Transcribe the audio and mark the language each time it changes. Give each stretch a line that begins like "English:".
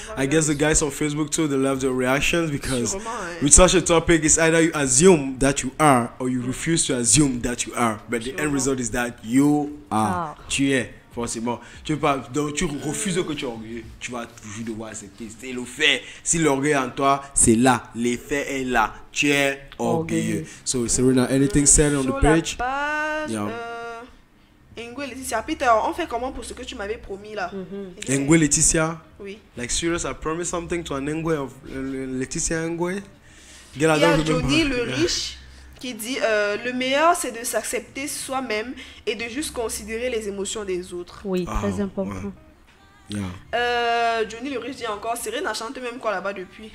English: I guess the guys on Facebook too, they love the reactions because
French: Sûrement, hein.
English: with such a topic, it's either you assume that you are or you refuse to assume that you are. But the end result is that you are.
French: Tu es, forcément. Tu peux pas, donc tu refuses que tu es orgueilleux. Tu vas toujours devoir accepter. C'est le fait. Si l'orgueil est en toi, c'est là. L'effet est là. Tu es orgueilleux.
English: So, Serena, anything said on
French: Sur
English: the page?
French: la page,
English: Yeah.
French: Ingwe Laetitia, Peter, on fait comment pour ce que tu m'avais promis là? Ngwe Laetitia? Oui.
English: Like serious, I promised something to an Ngwe of Laetitia Ngwe.
French: Il y a Johnny le riche qui dit le meilleur c'est de s'accepter soi-même et de juste considérer les émotions des autres. Oui, Ah, très important. ouais.
English: Yeah.
French: Johnny le riche dit encore Serena chante même quoi là-bas depuis.